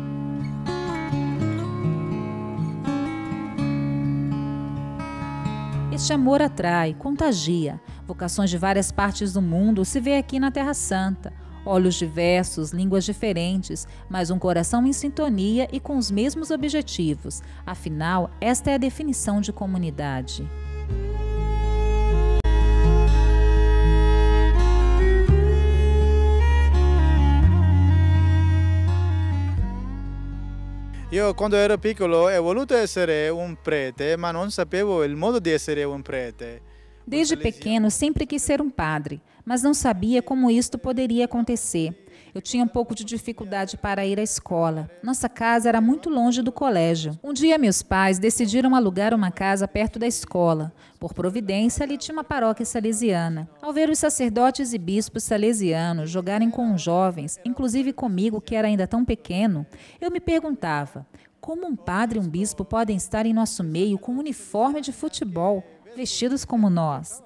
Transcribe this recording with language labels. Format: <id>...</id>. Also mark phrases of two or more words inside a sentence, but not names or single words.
<pt>Este amor atrai, contagia. Vocações de várias partes do mundo se vê aqui na Terra Santa. Olhos diversos, línguas diferentes, mas um coração em sintonia e com os mesmos objetivos. Afinal, esta é a definição de comunidade.</pt> <it>Io quando ero piccolo ho voluto essere un prete, ma non sapevo il modo di essere un prete.</it> <pt>Desde pequeno sempre quis ser um padre, mas não sabia como isto poderia acontecer. Eu tinha um pouco de dificuldade para ir à escola. Nossa casa era muito longe do colégio. Um dia meus pais decidiram alugar uma casa perto da escola. Por providência, ali tinha uma paróquia salesiana. Ao ver os sacerdotes e bispos salesianos jogarem com os jovens, inclusive comigo, que era ainda tão pequeno, eu me perguntava, como um padre e um bispo podem estar em nosso meio com um uniforme de futebol, vestidos como nós?</pt>